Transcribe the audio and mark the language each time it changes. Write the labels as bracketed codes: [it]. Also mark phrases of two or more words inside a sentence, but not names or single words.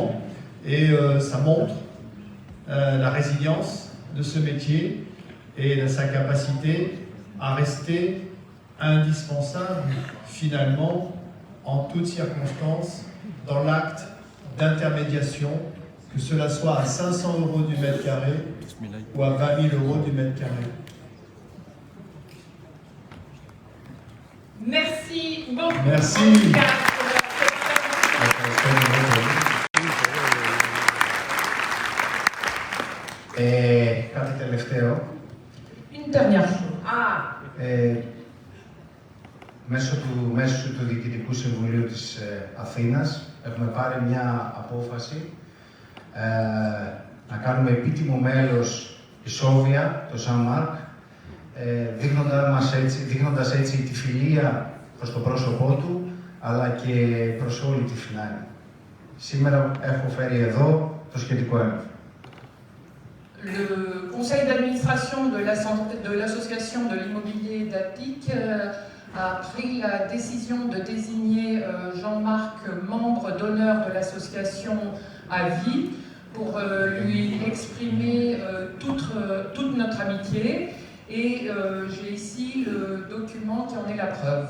[fr] Et ça montre la résilience de ce métier et sa capacité à rester indispensable, finalement, en toutes circonstances, dans l'acte d'intermédiation, que cela soit à 500 € du mètre carré ou à 20 000 € du mètre carré. Merci beaucoup. Merci. [el] Κάτι τελευταίο. [fr] Une dernière chose. [el] Μέσω του Διοικητικού Συμβουλίου της Αθήνας έχουμε πάρει μια απόφαση να κάνουμε επίτιμο μέλος η Σόβια, το Σαν Μάρκ, δείχνοντας έτσι τη φιλία προς το πρόσωπό του, αλλά και προς όλη τη Φινάλη. Σήμερα έχω φέρει εδώ το σχετικό έγγραφο. [fr] Le conseil d'administration de l'association de l'immobilier d'Attic a pris la décision de désigner Jean-Marc membre d'honneur de l'association à vie pour lui exprimer toute notre amitié et j'ai ici le document qui en est la preuve.